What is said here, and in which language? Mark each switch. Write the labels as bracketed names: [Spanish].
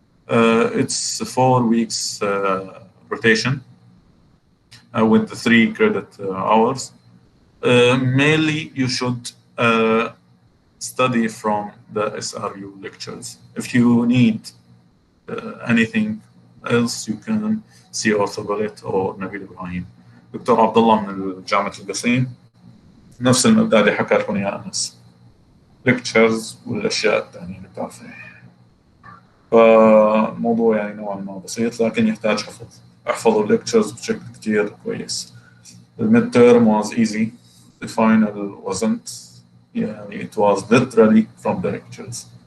[English] It's 4 weeks rotation with the 3 credit hours. Mainly you should study from the SRU lectures. If you need anything else, you can see Arthur Ballet or Nabil Ibrahim. [Arabic] دكتور عبد الله من جامعة القصيم نفس المبدأ اللي حكى لكم إياه أنس، ليكتشرز والأشياء الثانية اللي بتعرفونها. فالموضوع يعني نوعا ما بسيط لكن يحتاج حفظ. احفظوا الليكتشرز بشكل كتير كويس. [English] الميد تيرم was easy. The final wasn't. يعني it was literally from the lectures.